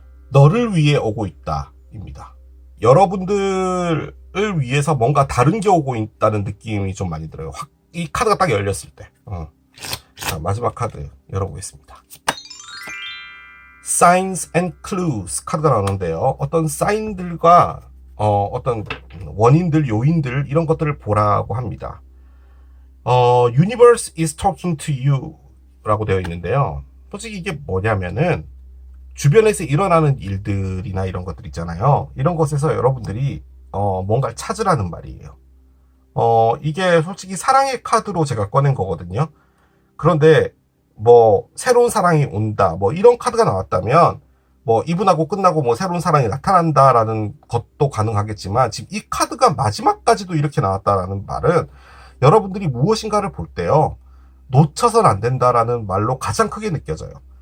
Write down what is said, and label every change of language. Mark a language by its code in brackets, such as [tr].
[ko] 너를 위해 오고 있다 입니다. 여러분들을 위해서 뭔가 다른 게 오고 있다는 느낌이 좀 많이 들어요. 이 카드가 딱 열렸을 때. 자, 마지막 카드 열어보겠습니다. [en] Signs and Clues [ko] 카드가 나오는데요. 어떤 사인들과 어떤 원인들, 요인들 이런 것들을 보라고 합니다. [en] Universe is talking to you [ko] 라고 되어 있는데요. 솔직히 이게 뭐냐면은 주변에서 일어나는 일들이나 이런 것들 있잖아요. 이런 것에서 여러분들이 뭔가를 찾으라는 말이에요. 이게 솔직히 사랑의 카드로 제가 꺼낸 거거든요. 그런데 뭐 새로운 사랑이 온다, 뭐 이런 카드가 나왔다면 뭐 이분하고 끝나고 뭐 새로운 사랑이 나타난다라는 것도 가능하겠지만, 지금 이 카드가 마지막까지도 이렇게 나왔다라는 말은 여러분들이 무엇인가를 볼 때요, 놓쳐선 안 된다라는 말로 가장 크게 느껴져요.